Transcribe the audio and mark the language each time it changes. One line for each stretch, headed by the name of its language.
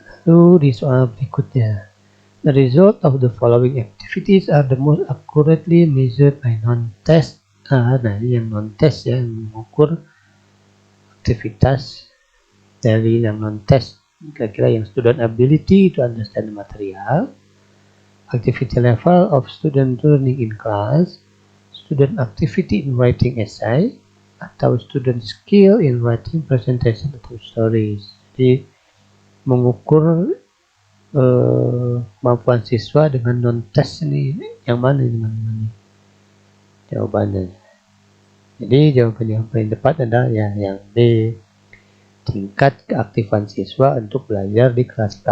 Indonesian: Lalu di soal berikutnya,
English: the result of the following activities are the most accurately measured by non-test.
Indonesian: Nah, ini yang non-test ya, mengukur aktivitas dari yang non-test. Kira-kira yang
English: student ability to understand the material, activity level of student learning in class, student activity in writing essay,
Indonesian: atau
English: student skill in writing presentation atau stories.
Indonesian: Jadi mengukur kemampuan siswa dengan non-test ini yang mana teman-teman? Jawabannya. Jadi jawaban yang paling tepat adalah yang D. Tingkat keaktifan siswa untuk belajar di kelas.